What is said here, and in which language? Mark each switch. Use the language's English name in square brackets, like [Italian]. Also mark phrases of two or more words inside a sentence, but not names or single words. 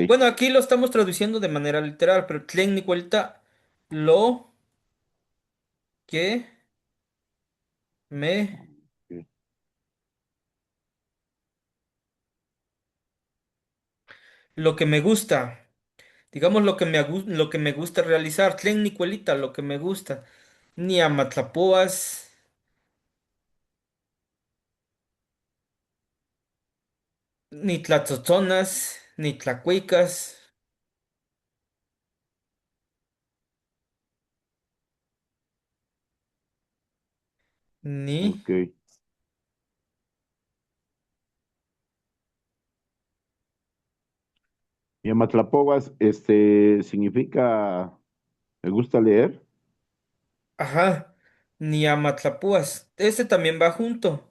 [Spanish] bueno, aquí lo estamos traduciendo de manera literal, pero [Nahuatl languages] Tlen Nicuelita, [Spanish] lo que me, lo que me gusta. Digamos lo que me gusta realizar. [Nahuatl languages] Tlen Nicuelita, [Spanish] lo que me gusta. [Nahuatl languages] Ni amatlapoas, ni tlatzotonas, ni tlacuicas, ni. Ok. [Spanish] Y Amatlapoguas, significa me gusta leer. [Nahuatl languages] Ajá, ni amatlapúas. [Spanish] Este también va junto.